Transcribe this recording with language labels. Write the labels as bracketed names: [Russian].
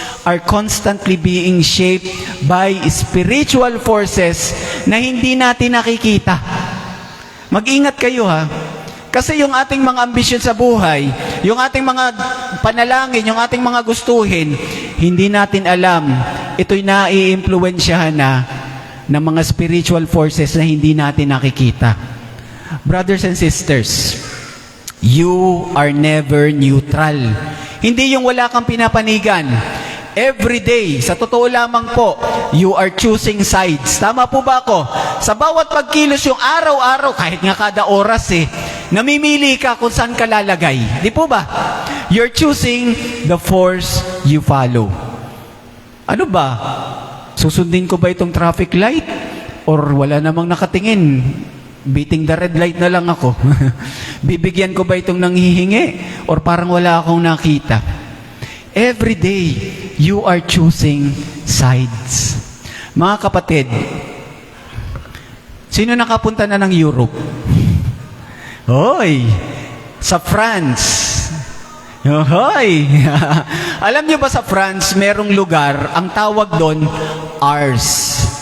[English] are constantly being shaped by spiritual forces [Filipino] na hindi natin nakikita. Mag-ingat kayo ha. Kasi yung ating mga ambisyon sa buhay, yung ating mga panalangin, yung ating mga gustuhin, hindi natin alam. Ito'y nai-impluwensyahan na ng mga spiritual forces na hindi natin nakikita. [English] Brothers and sisters, you are never neutral. [Filipino] Hindi yung wala kang pinapanigan. [English] Every day, [Filipino] sa totoo lamang po, [English] you are choosing sides. [Filipino] Tama po ba ako? Sa bawat pagkilos yung araw-araw, kahit nga kada oras namimili ka kung saan ka lalagay. Di po ba? [English] You're choosing the force you follow. [Filipino] Ano ba? Susundin ko ba itong traffic light? Or wala namang nakatingin? [English] Beating the red light [Filipino] na lang ako. Bibigyan ko ba itong nanghihingi? Or parang wala akong nakita? [English] Every day, you are choosing sides. [Filipino] Mga kapatid, sino nakapunta na ng Europe? Hoy! Sa France. Hoy! Alam niyo ba sa France, merong lugar, ang tawag doon, Ars.